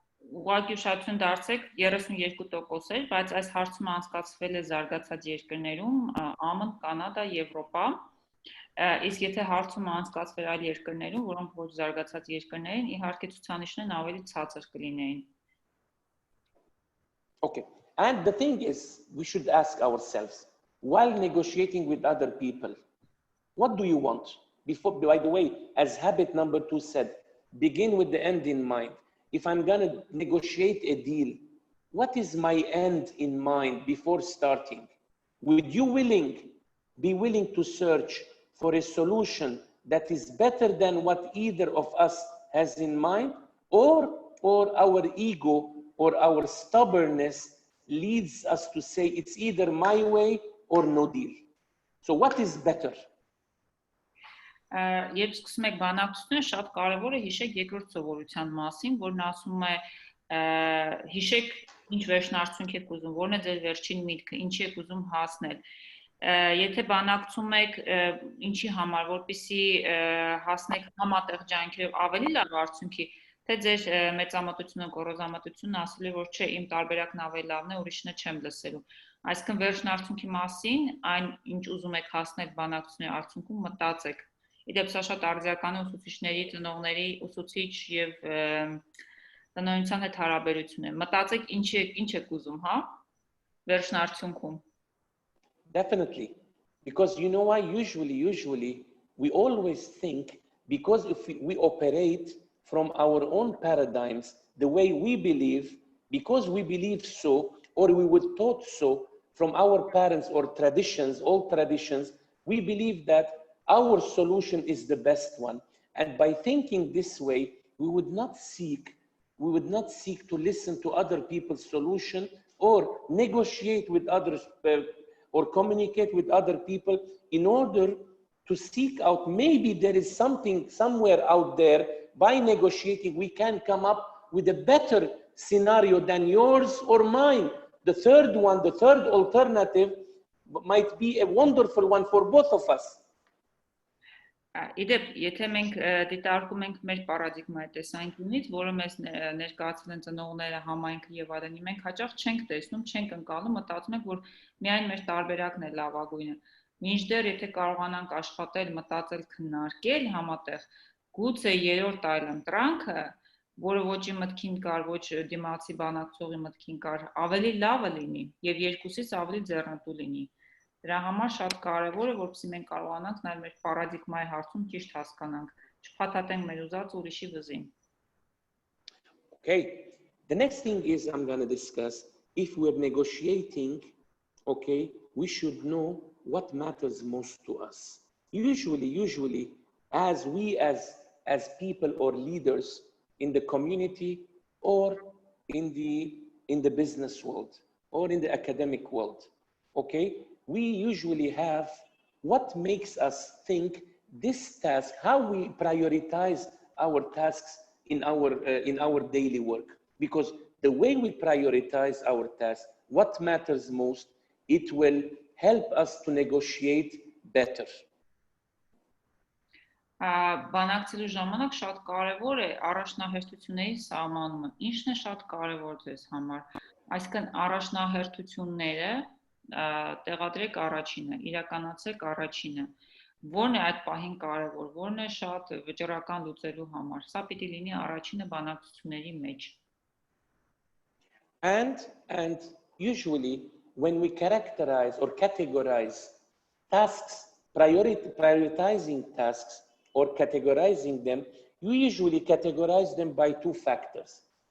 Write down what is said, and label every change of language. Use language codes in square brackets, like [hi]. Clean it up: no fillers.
[hy] Ուղղակի ուշադրություն դարձեք 32% էր, բայց այս հարցումը անցկացվել է զարգացած երկրներում, ԱՄՆ, Կանադա, Եվրոպա, իսկ եթե հարցումը անցկացվեր այլ երկրներում, որոնք ոչ զարգացած երկրներ են, իհարկե ցուցանիշներն ավելի ցածր կլինեին. [en] Okay, and the thing is, we should ask ourselves, while negotiating with other people, what do you want? Before, by the way, as habit number 2 said, begin with the end in mind. If I'm going to negotiate a deal, what is my end in mind before starting? Would you be willing to search for a solution that is better than what either of us has in mind, or our ego or our stubbornness leads us to say it's either my way or no deal? So what is better? [hy] Երբ սկսում եք բանակցությունը, շատ կարևոր է հիշեք երկրորդ սովորության մասին, որն ասում է հիշեք ինչ վերջնարդյունք եք ուզում, որն է ձեր վերջին միտքը, ինչի եք ուզում հասնել։ Եթե բանակցում եք ինչի համար, որպեսզի հասնեք համատեղ ջանքերով ավելի լավ արդյունքի, թե ձեր մեծամտությունը, գոռոզամտությունը ասել է, որ չէ, իմ տարբերակն ավելի լավն է, ուրիշն է չեմ լսելու։ Այսինքն վերջնարդյունքի մասին, այն ինչ ուզում եք հասնել բանակցությունների արդյունքում, մտածեք։ Իդեպ սա շատ արձիական է ուսուցիչների, ծնողների, ուսուցիչ եւ տնօրինության հետ հարաբերություն է։ Մտածեք ինչ եք ուզում, հա, վերջնարդյունքում։ [en] Definitely, because you know why? Usually, we always think, because if we operate from our own paradigms, the way we believe, because we believe so, or we were taught so from our parents or traditions, old traditions, we believe that our solution is the best one. And by thinking this way, we would not seek to listen to other people's solution or negotiate with others or communicate with other people in order to seek out, maybe there is something somewhere out there. By negotiating, we can come up with a better scenario than yours or mine. The third alternative might be a wonderful one for both of us. [hy] Իդեպ, եթե մենք դիտարկում ենք մեր պարադիգմայի տեսանկյունից, որը մեզ ներկայացրել են ծնողները, համայնքը եւ այլն, մենք հաճախ չենք տեսնում, չենք ընկալում, մտածում ենք, որ միայն մեր տարբերակն է լավագույնը։ Մինչդեռ եթե կարողանանք աշխատել, մտածել, քննարկել համատեղ, գուցե երրորդ այլընտրանքը, որը ոչ իմ մտքին կար, ոչ դիմացի բանակցողի մտքին կար, ավելի լավը լինի եւ երկուսից ավելի ձեռնտու լինի։ Դրա համար շատ կարևոր է, որպեսզի մենք կարողանանք նաև մեր պարադիգմայի հարցում ճիշտ հասկանանք, չփաթաթենք մեր ուզած ուրիշի վզին։ [en] Okay, the next thing is I'm going to discuss, if we're negotiating, okay, we should know what matters most to us. Usually, as people or leaders in the community or in the business world or in the academic world, okay, we usually have what makes us think this task, how we prioritize our tasks in our daily work. Because the way we prioritize our tasks, what matters most, it will help us to negotiate better. [hy] Բանակցելու ժամանակ շատ կարևոր է առաջնահերթությունների սահմանումը։ Ինչն է շատ կարևոր ձեզ համար։ Այսինքն առաջնահերթությունները տեղադրեք առաջինը, իրականացեք առաջինը։ Որն է այդ պահին կարևոր, որն է շատ վճռական լուծելու համար։ Սա պիտի լինի առաջինը բանակցությունների մեջ։ [en] And usually when we characterize or categorize tasks, prioritizing tasks or categorizing them, you usually categorize them by two factors.